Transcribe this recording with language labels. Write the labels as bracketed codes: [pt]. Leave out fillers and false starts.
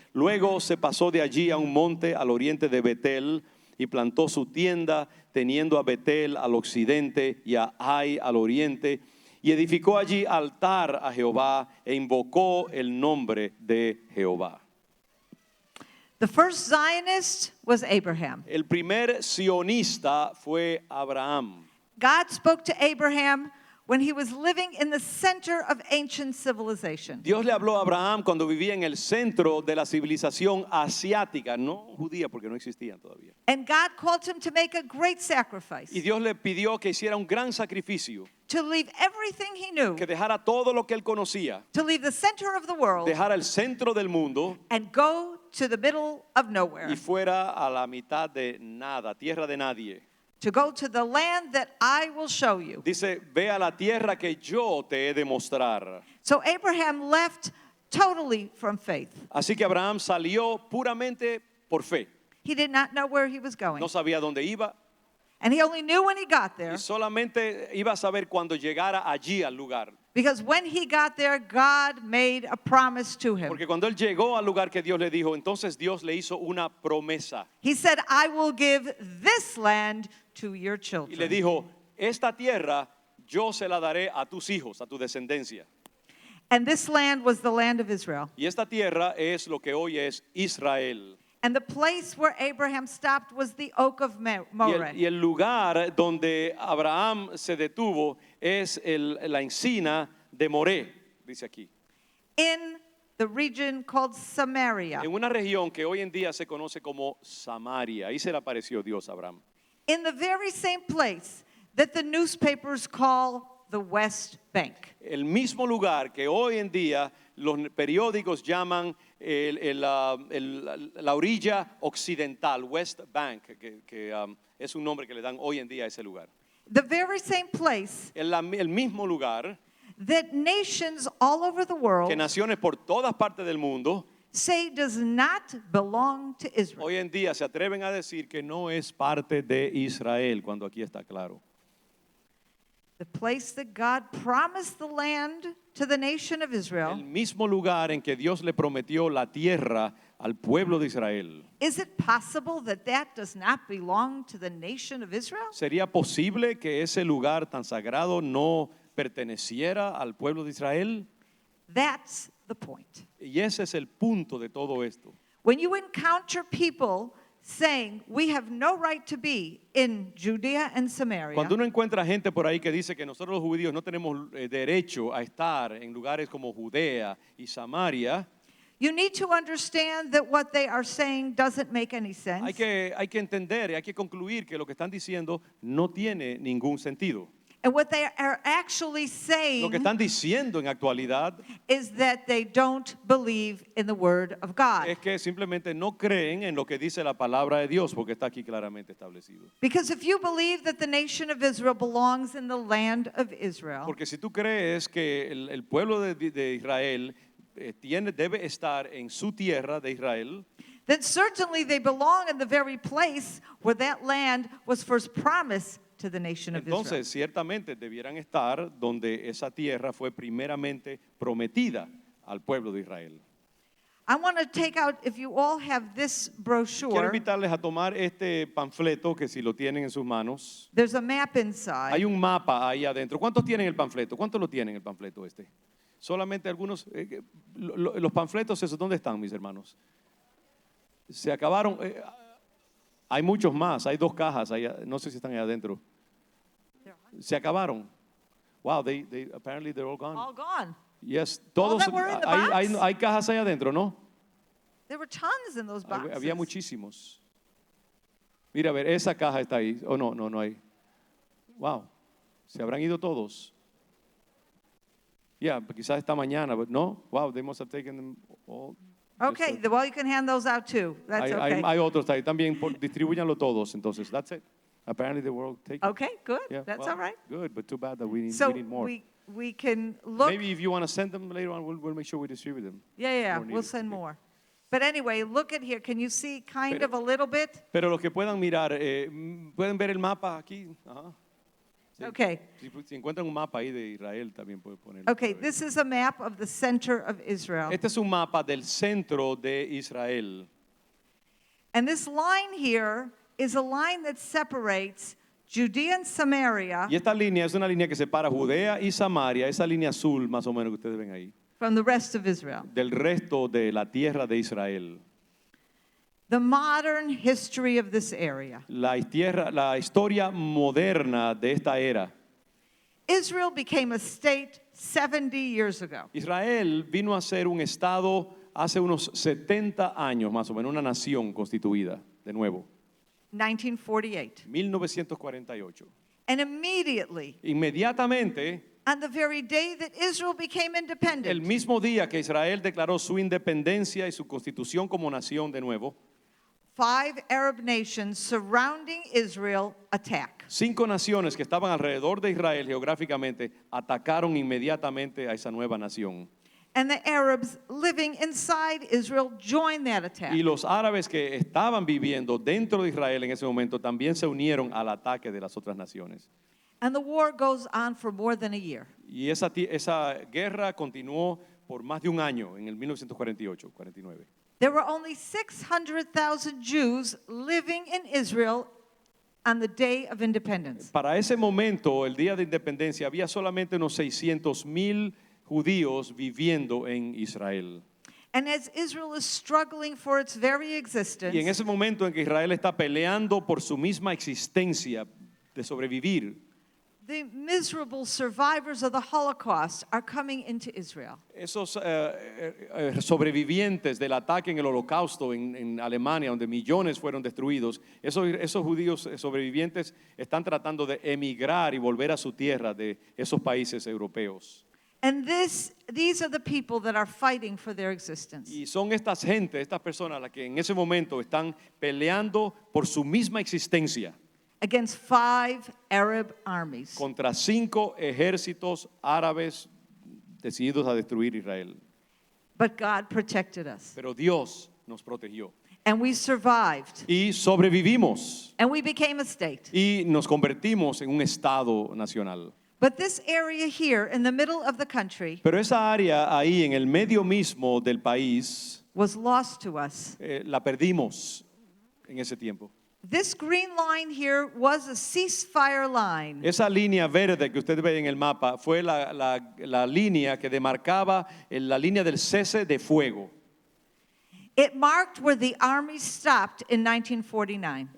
[es] Luego se pasó de allí a un monte al oriente de Betel y plantó su tienda, teniendo a Betel al occidente y a Ai al oriente. Y edificó allí altar a Jehová e invocó el nombre de Jehová. [en] The first Zionist was Abraham. [es] El primer sionista fue Abraham. [en] God spoke to Abraham when he was living in the center of ancient civilization. [es] Dios le habló a Abraham cuando vivía en el centro de la civilización asiática, no judía porque no existían todavía. [en] And God called him to make a great sacrifice, [es] Y Dios le pidió que hiciera un gran sacrificio, [en] to leave everything he knew, [es] que dejara todo lo que él conocía, [en] to leave the center of the world [es] dejara el centro del mundo [en] and go to the middle of nowhere, [es] y fuera a la mitad de nada, tierra de nadie. [en] to go to the land that I will show you. [es] Dice, ve a la tierra que yo te he de mostrar. [en] So Abraham left totally from faith. [es] Así que Abraham salió puramente por fe. [en] He did not know where he was going. [es] No sabía dónde iba [en] And he only knew when he got there, [es] y solamente iba a saber cuando llegara allí al lugar. [en] because when he got there, God made a promise to him. [es] Porque cuando él llegó al lugar que Dios le dijo, entonces Dios le hizo una promesa. [en] He said, I will give this land to your [es] Y le [en] children. [es] dijo, esta tierra yo se la daré a tus hijos, a tu descendencia. [en] And this land was the land of Israel. [es] Y esta tierra es lo que hoy es Israel. [en] And the place where Abraham stopped was the oak of Moreh. [es] Y el lugar donde Abraham se detuvo es la encina de Moré, dice aquí. [en] In the region called Samaria. [es] En una región que hoy en día se conoce como Samaria. Ahí se le apareció Dios a Abraham. [en] In the very same place that the newspapers call the West Bank. [es] El mismo lugar que hoy en día los periódicos llaman la orilla occidental, West Bank, que es un nombre que le dan hoy en día a ese lugar. [en] The very same place [es] El mismo lugar [en] that nations all over the world [es] que naciones por todas partes del mundo [en] say does not belong to Israel. [es] hoy en día se atreven a decir que no es parte de Israel, cuando aquí está claro. [en] The place that God promised the land to the nation of [es] El [en] Israel. [es] mismo lugar en que Dios le prometió la tierra al pueblo de Israel. [en] Is it possible that that does not belong to the nation of Israel? [es] ¿Sería posible que ese lugar tan sagrado no perteneciera al pueblo de Israel? [en] That's the point. [es] Y ese es el punto de todo esto. [en] When you encounter people saying we have no right to be in Judea and Samaria, [es] Cuando uno encuentra gente por ahí que dice que nosotros los judíos no tenemos derecho a estar en lugares como Judea y Samaria, [en] you need to understand that what they are saying doesn't make any sense. [es] hay que entender y hay que concluir que lo que están diciendo no tiene ningún sentido. [en] And what they are actually [es] Lo [en] saying [es] que están diciendo en actualidad [en] is that they don't believe in the word of God. [es] es que simplemente no creen en lo que dice la palabra de Dios, porque está aquí claramente establecido. [en] Because if you believe that the nation of Israel belongs in the land of Israel, [es] Porque si tú crees que el pueblo de Israel debe estar en su tierra de Israel, [en] then certainly they belong in the very place where that land was first promised to the nation of Israel. [es] entonces ciertamente debieran estar donde esa tierra fue primeramente prometida al pueblo de Israel. [en] I want to take out, if you all have this [es] Quiero [en] brochure, [es] invitarles a tomar este panfleto que si lo tienen en sus manos. [en] there's a map inside. [es] Hay un mapa ahí adentro. ¿Cuántos tienen el panfleto? ¿Cuántos lo tienen el panfleto este? Solamente algunos. Los panfletos esos, ¿dónde están, mis hermanos? Se acabaron. Hay muchos más. Hay 2 cajas. No sé si están ahí adentro. Se acabaron. [en] Wow, apparently they're all gone. All gone. Yes, All [es] todos. [en] that were in the box? [es] Hay cajas ahí adentro, ¿no? [en] There were tons in those boxes. [es] Había muchísimos. Mira, a ver, esa caja está ahí. Oh, no hay. Wow, se habrán ido todos. Quizás esta mañana, [en] but no. Wow, they must have taken them all. Okay, well, you can hand those out too. That's okay. [es] Hay otros ahí también. Distribúyanlo todos, entonces. [en] That's it. Apparently they were all taken. Okay, good. Yeah, That's well, all right. Good, but too bad that we need So more. we can look. Maybe if you want to send them later on, we'll make sure we distribute them. Yeah, More we'll needed. send Okay. more. But anyway, look at here. Can you see kind [es] Pero- [en] of a little bit? [es] Pero los que puedan mirar, pueden ver el mapa aquí. Ajá. Sí. [en] Okay. [es] Si encuentran un mapa ahí de Israel, también pueden ponerlo. [en] Okay, this is a map of the center of Israel. [es] Este es un mapa del centro de Israel. [en] And this line here is a line that separates Judea and Samaria [es] Y esta línea es una línea que separa Judea y Samaria, esa línea azul más o menos que ustedes ven ahí, [en] from the rest of Israel. [es] del resto de la tierra de Israel. [en] The modern history of this area. [es] La historia moderna de esta era. [en] Israel became a state 70 years ago. [es] Israel vino a ser un estado hace unos 70 años más o menos, una nación constituida de nuevo, 1948. 1948. [en] And immediately, [es] Inmediatamente, [en] on the very day that Israel became [es] el [en] independent, [es] mismo día que Israel declaró su independencia y su constitución como nación de nuevo, [en] 5 Arab nations surrounding Israel attack. [es] 5 naciones que estaban alrededor de Israel geográficamente atacaron inmediatamente a esa nueva nación. [en] And the Arabs living inside Israel joined that attack. [es] Y los árabes que estaban viviendo dentro de Israel en ese momento también se unieron al ataque de las otras naciones. [en] And the war goes on for more than a year. [es] Y esa guerra continuó por más de un año, en el 1948-49. [en] There were only 600,000 Jews living in Israel on the day of independence. [es] Para ese momento, el día de independencia, había solamente unos 600,000 judíos viviendo en Israel. [en] And as Israel is struggling for its very [es] Y en [en] existence, [es] ese momento en que Israel está peleando por su misma existencia de sobrevivir, [en] the miserable survivors of the Holocaust are coming into Israel. [es] esos sobrevivientes del ataque en el Holocausto en Alemania, donde millones fueron destruidos, esos judíos sobrevivientes están tratando de emigrar y volver a su tierra de esos países europeos. [en] And these are the people that are fighting for their existence. [es] Y son estas personas las que en ese momento están peleando por su misma existencia [en] Against 5 Arab armies. [es] contra 5 ejércitos árabes decididos a destruir Israel. [en] But God protected us. [es] Pero Dios nos protegió [en] And we survived. [es] y sobrevivimos [en] And we became a state. [es] y nos convertimos en un estado nacional. [en] But this area here in the middle of the country [es] Pero esa área ahí en el medio mismo del país [en] was lost to us. [es] la perdimos en ese tiempo. [en] This green line here was a ceasefire line. [es] Esa línea verde que usted ve en el mapa fue la línea que demarcaba la línea del cese de fuego. [en] It marked where the armies stopped in 1949.